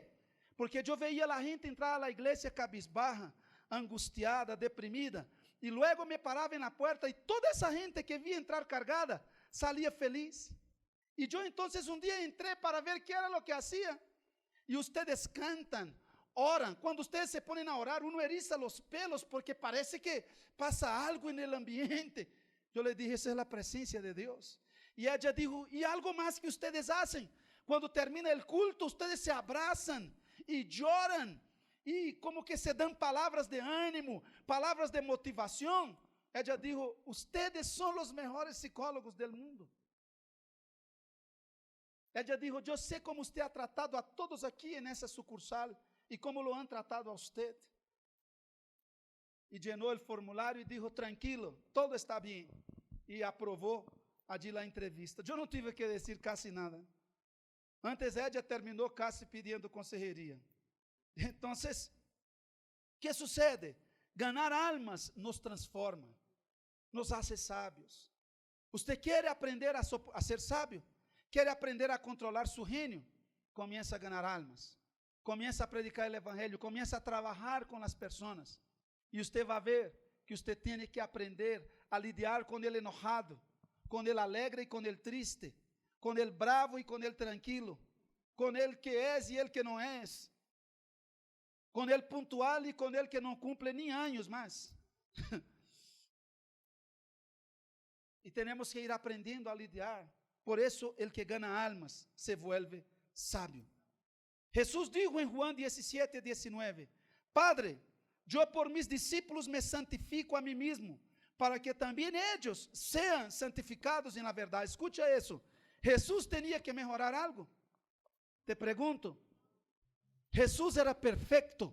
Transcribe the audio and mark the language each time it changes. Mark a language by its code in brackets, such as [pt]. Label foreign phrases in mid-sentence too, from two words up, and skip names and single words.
[pt] Porque eu veia a gente entrar à igreja cabisbarra, angustiada, deprimida, e logo me parava na porta e toda essa gente que via entrar cargada, saía feliz. E eu então um dia entrei para ver que era o que hacía. E ustedes cantam, oram. [es] Quando ustedes se ponen a orar, uno eriza los pelos porque parece que pasa algo en el ambiente. Eu le dije: esa es la presencia de Dios. E ella dijo: "¿Y algo más que ustedes hacen? Cuando termina el culto, ustedes se abrazan [pt] e choram e como que se dão palavras de ânimo, palavras de motivação." [es] Ella dijo: "Ustedes son los mejores psicólogos del mundo." Ella dijo: [pt] "Eu sei como você ha tratado a todos aqui nessa sucursal e [es] como lo han tratado a usted." [pt] E llenou o formulário e dijo: "Tranquilo, todo está bem." E aprovou allí a entrevista. Eu não tive que dizer quase nada. Antes ella terminou casi pedindo consejería. Então, o que sucede? [es] Ganar almas nos transforma, nos hace sábios. [pt] Você quer aprender a ser sábio? Quer aprender a controlar seu reino? Começa a ganhar almas. Começa a predicar o evangelho. Começa a trabalhar com as pessoas. E você vai ver que você tem que aprender a lidiar com ele enojado, com ele alegre e com ele triste, com ele bravo e com ele tranquilo, com ele que é e ele que não é, com ele pontual e com ele que não cumple nem anos mais. E temos que ir aprendendo a lidiar. Por isso, [es] el que gana almas se vuelve sábio. Jesús dijo en Juan 17:19: "Padre, yo por mis discípulos me santifico a mí mismo, para que también ellos sean santificados en la verdad." Escucha eso. Jesús tenía que mejorar algo. Te pregunto, Jesús era perfecto.